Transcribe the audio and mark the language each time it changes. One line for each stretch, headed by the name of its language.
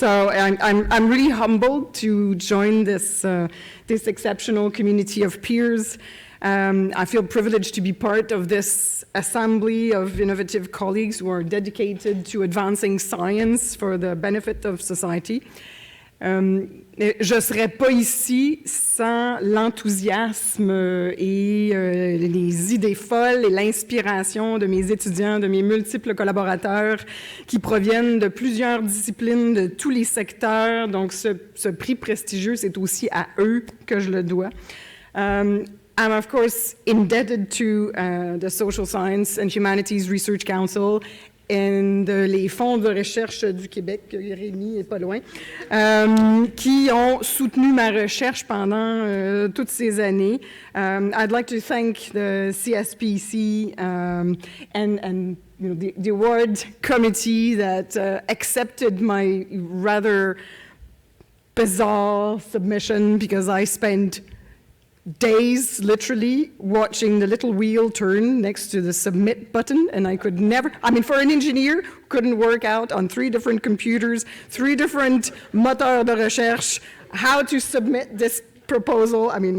English: So I'm really humbled to join this exceptional community of peers. I feel privileged to be part of this assembly of innovative colleagues who are dedicated to advancing science for the benefit of society.
French: Je ne serais pas ici sans l'enthousiasme et les idées folles et l'inspiration de mes étudiants, de mes multiples collaborateurs qui proviennent de plusieurs disciplines, de tous les secteurs. Donc, ce prix prestigieux, c'est aussi à eux que je le dois.
English: I'm, of course, indebted to the Social Science and Humanities Research Council
French: et les fonds de recherche du Québec, Rémi est pas loin, qui ont soutenu ma recherche pendant toutes ces années.
English: I'd like to thank the CSPC and the award committee that accepted my rather bizarre submission, because I spent days literally watching the little wheel turn next to the submit button, and I could never, for an engineer who couldn't work out on 3 different computers, 3 different
French: moteurs de recherche,
English: how to submit this proposal.